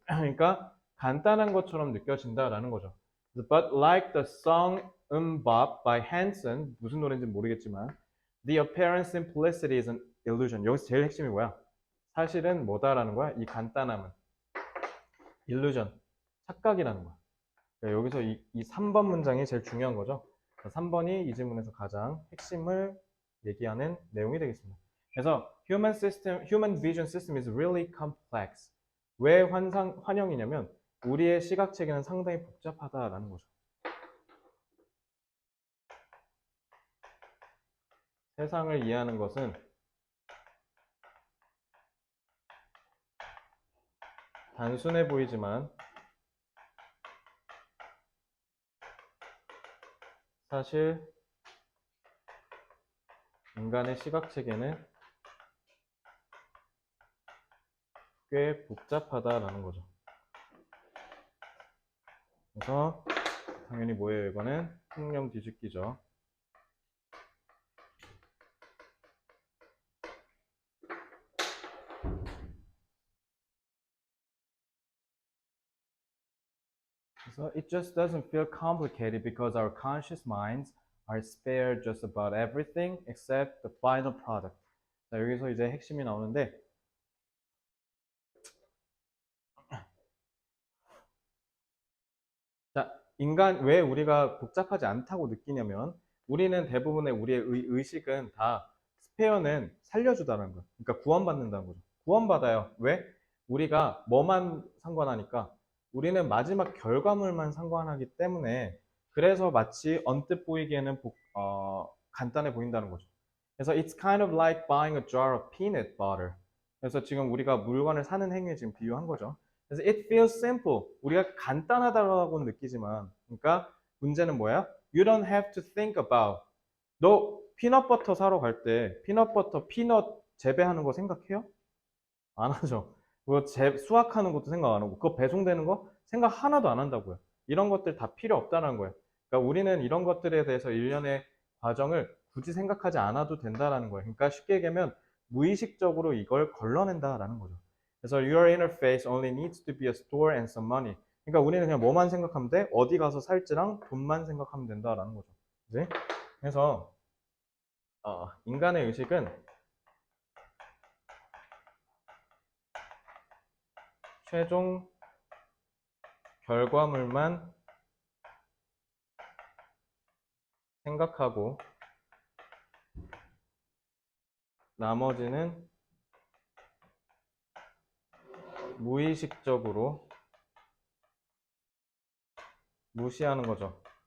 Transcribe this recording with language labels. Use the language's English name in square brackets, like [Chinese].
[Korean] 그러니까 간단한 것처럼 느껴진다라는 거죠. [English] But like the song Bop by Hanson, [Korean] 무슨 노래인지 모르겠지만 [English] The apparent simplicity is an illusion. [Korean] 여기서 제일 핵심이 뭐야? 사실은 뭐다라는 거야? 이 간단함은 illusion, 착각이라는 거야. 그러니까 여기서 이 3번 문장이 제일 중요한 거죠. 3번이 이 질문에서 가장 핵심을 얘기하는 내용이 되겠습니다. 그래서 [English] human vision system is really complex. [Korean] 왜 환영이냐면 우리의 시각 체계는 상당히 복잡하다라는 거죠. 세상을 이해하는 것은 단순해 보이지만 사실 인간의 시각 체계는 꽤 복잡하다라는 거죠. 그래서 당연히 뭐예요? 이거는 흥령 뒤집기죠. 그래서 [English] it just doesn't feel complicated because our conscious minds are spared just about everything except the final product. [Korean] 자, 여기서 이제 핵심이 나오는데 자, 인간 왜 우리가 복잡하지 않다고 느끼냐면 우리는 대부분의 우리의 의식은 다 스페어는 살려주다는 거예요. 그러니까 구원받는다는 거죠. 구원받아요. 왜? 우리가 뭐만 상관하니까 우리는 마지막 결과물만 상관하기 때문에 그래서 마치 언뜻 보이기에는 간단해 보인다는 거죠. 그래서 [English] it's kind of like buying a jar of peanut butter. [Korean] 그래서 지금 우리가 물건을 사는 행위에 지금 비유한 거죠. 그래서 [English] it feels simple. [Korean] 우리가 간단하다고 느끼지만, 그러니까 문제는 뭐야? [English] You don't have to think about. [Korean] 너 피넛버터 사러 갈 때 피넛버터 피넛 재배하는 거 생각해요? 안 하죠. 그거 수확하는 것도 생각 안 하고, 그거 배송되는 거 생각 하나도 안 한다고요. 이런 것들 다 필요 없다는 거예요. 그러니까 우리는 이런 것들에 대해서 일련의 과정을 굳이 생각하지 않아도 된다라는 거예요. 그러니까 쉽게 얘기하면 무의식적으로 이걸 걸러낸다라는 거죠. 그래서 [English] your interface only needs to be a store and some money. [Korean] 그러니까 우리는 그냥 뭐만 생각하면 돼? 어디 가서 살지랑 돈만 생각하면 된다라는 거죠. 그지? 그래서 인간의 의식은 최종 결과물만 생각하고 나머지는 무의식적으로 무시하는 거죠.